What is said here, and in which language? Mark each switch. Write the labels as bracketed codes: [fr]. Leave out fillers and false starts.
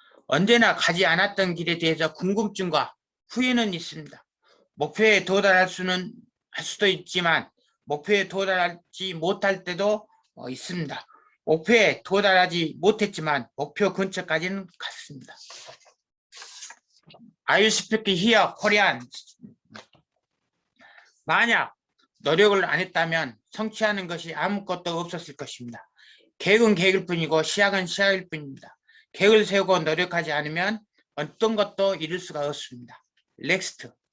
[ko] 언제나 가지 않았던 길에 대해서 궁금증과 후회는 있습니다. 목표에 도달할 수도 있지만 목표에 도달하지 못할 때도 있습니다. 목표에 도달하지 못했지만 목표 근처까지는 갔습니다. [en] I will speak here Korean. [ko] 만약 노력을 안 했다면 성취하는 것이 아무것도 없었을 것입니다. 계획은 계획일 뿐이고 시작은 시작일 뿐입니다. 계획을 세우고 노력하지 않으면 어떤 것도 이룰 수가 없습니다. 넥스트.